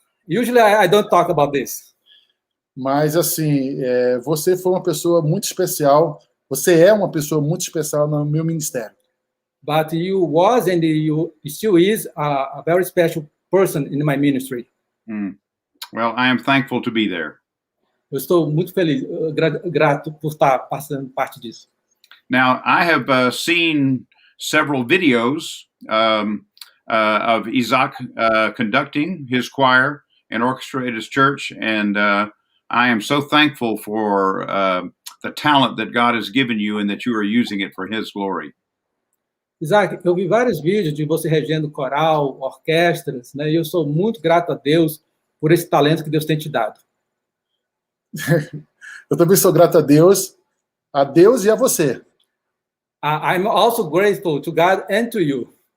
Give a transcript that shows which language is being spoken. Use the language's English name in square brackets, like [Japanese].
[English] Usually I don't talk about this. [Portuguese] Mas assim, você foi uma pessoa muito especial. Você é uma pessoa muito especial no meu ministério. [English] But you was and you still is a very special person in my ministry. Well, I am thankful to be there. [Portuguese] Eu estou muito feliz, grato por estar passando parte disso. [English] Now, I have seen several videos of Isaac conducting his choir and orchestra at his church, and I am so thankful for the talent that God has given you and that you are using it for His glory. [Portuguese] Isaac, eu vi vários vídeos de você regendo coral, orquestras, né? E eu sou muito grato a Deus por esse talento que Deus tem te dado. Eu também sou grato a Deus e a você. [English] I'm also grateful to God and to you.